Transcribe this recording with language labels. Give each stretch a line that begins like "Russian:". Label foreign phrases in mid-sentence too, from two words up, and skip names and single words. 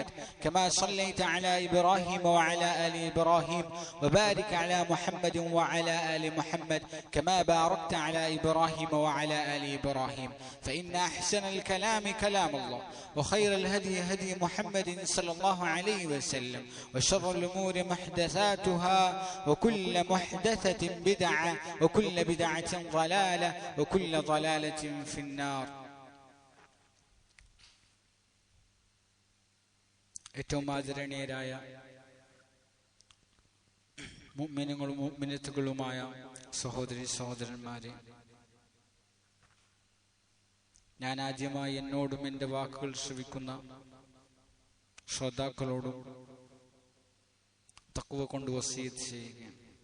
Arabic: كما صليت على إبراهيم وعلى آل إبراهيم وبارك على محمد وعلى آل محمد كما باركت على إبراهيم وعلى آل إبراهيم فإن أحسن الكلام كلام الله وخير الهدي هدي محمد صلى الله عليه وسلم وشر الأمور محدثاتها وكل محدثة بدعة وكل بدعة ضلالة وكل ضلالة في النار
Malayalam: ഏറ്റവും ആദരണീയരായ മുഅ്മിനീങ്ങളും മുഅ്മിനത്തുകളുമായ സഹോദരി സഹോദരന്മാരെ, ഞാൻ ആദ്യമായി എന്നോടും എൻ്റെ വാക്കുകൾ ശ്രവിക്കുന്ന ശ്രോതാക്കളോടും തഖ്വ കൊണ്ട് വസിയത്ത് ചെയ്യുകയാണ്.